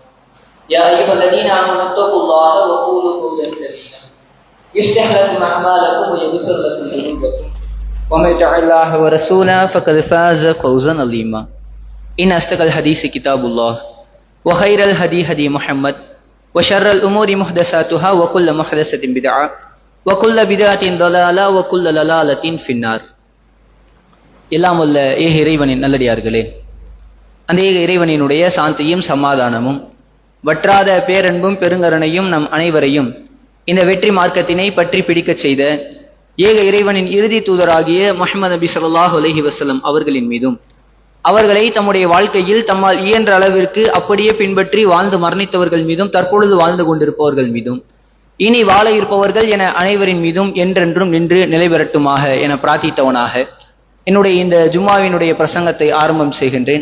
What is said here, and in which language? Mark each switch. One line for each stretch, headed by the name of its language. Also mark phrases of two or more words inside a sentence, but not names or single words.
Arabic: يا ايها الذين امنوا اتقوا الله وقولوا قولا سديدا يصلح لكم اعمالكم ويغفر لكم ذنوبكم ومن يطع الله ورسوله فقد فاز فوزا عظيما. إن أصدق الحديث كتاب الله وخير الهدي هدي محمد وشر الأمور محدثاتها وكل محدثة بدعة وكل بدعة ضلالة وكل ضلالة في النار.
Tamil: எல்லாம் வல்ல ஏக இறைவனின் நல்லடியார்களே, அந்த ஏக இறைவனினுடைய சாந்தியும் சமாதானமும் வற்றாத பேரன்பும் பெருங்கருணையும் நம் அனைவரையும் இந்த வெற்றி மார்க்கத்தினை பற்றி பிடிக்கச் செய்த ஏக இறைவனின் இறுதி தூதராகிய முஹம்மது நபி
Arabic: صلى الله عليه وسلم
Tamil: அவர்களின் மீதும், அவர்களை தம்முடைய வாழ்க்கையில் தம்மால் இயன்ற அளவிற்கு அப்படியே பின்பற்றி வாழ்ந்து மரணித்தவர்கள் மீதும், தற்பொழுது வாழ்ந்து கொண்டிருப்பவர்கள் மீதும், இனி வாழ இருப்பவர்கள் என அனைவரின் மீதும் என்றென்றும் நின்று நிலை பெறட்டுமாக என பிரார்த்தித்தவனாக என்னுடைய இந்த ஜும்மாவினுடைய பிரசங்கத்தை ஆரம்பம் செய்கின்றேன்.